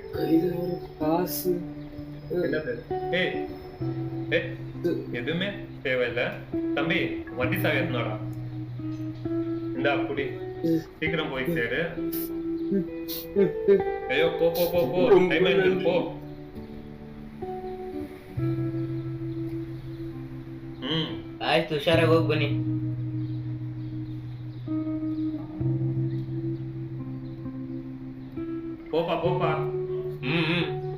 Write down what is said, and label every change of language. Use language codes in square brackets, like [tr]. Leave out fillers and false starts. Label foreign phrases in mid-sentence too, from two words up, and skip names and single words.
[ta] இது ஒரு காசு. என்னது? எதுவுமே தேவையில்ல தம்பி, வண்டி சாவி எத்தனோடா? இந்தா குடி, சீக்கிரம் போய் சேரு. ஐயோ போ போ போ போ, டைம் ஆயிடுது, போ. [kn] ಆಯ್ತು, ಹುಷಾರಾಗಿ ಹೋಗಿ ಬನ್ನಿ. [ta] போப்பா போப்பா. ம்